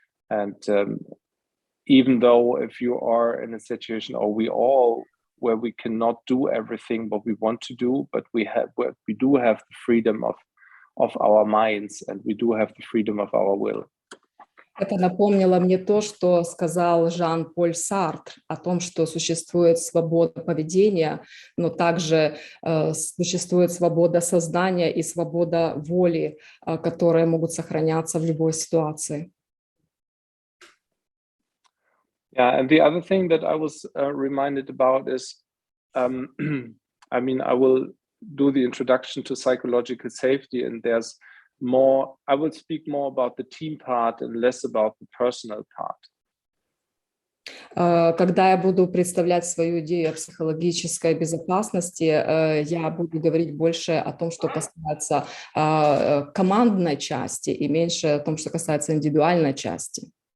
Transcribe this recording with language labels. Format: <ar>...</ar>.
<en>And even though if you are in a situation, or we all, where we cannot do everything what we want to do, but we do have the freedom of our minds, and we do have the freedom of our will.</en> <ru>Это напомнило мне то, что сказал Жан-Поль Сартр о том, что существует свобода поведения, но также существует свобода сознания и свобода воли, которые могут сохраняться в любой ситуации.</ru> <en>Yeah, and the other thing that I was reminded about is, I will do the introduction to psychological safety, and there's more, I will speak more about the team part and less about the personal part.</en> <ru>Когда я буду представлять свою идею о психологической безопасности, я буду говорить больше о том, что касается командной части, и меньше о том, что касается индивидуальной части.</ru>